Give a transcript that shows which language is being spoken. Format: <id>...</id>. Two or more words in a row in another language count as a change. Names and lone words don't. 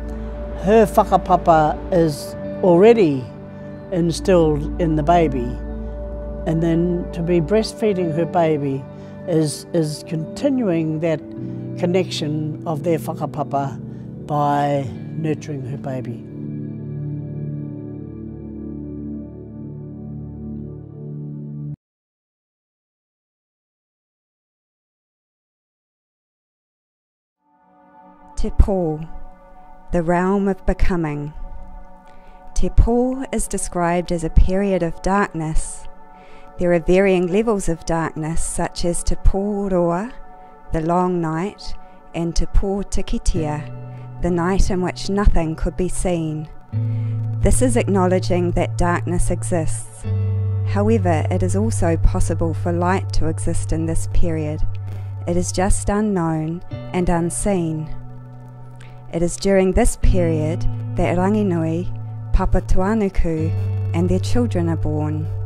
<en>Her whakapapa is already instilled in the baby, and then to be breastfeeding her baby is continuing that connection of their whakapapa by nurturing her baby.</en> <mi>Te pō,</mi> <en>the realm of becoming.</en> <mi>Te pō</mi> <en>is described as a period of darkness. There are varying levels of darkness, such as</en> <mi>te pō roa,</mi> <en>the long night, and</en> <mi>te pō tikitia,</mi> <en>the night in which nothing could be seen. This is acknowledging that darkness exists. However, it is also possible for light to exist in this period. It is just unknown and unseen. It is during this period that Ranginui, Papatuanuku, and their children are born.</en>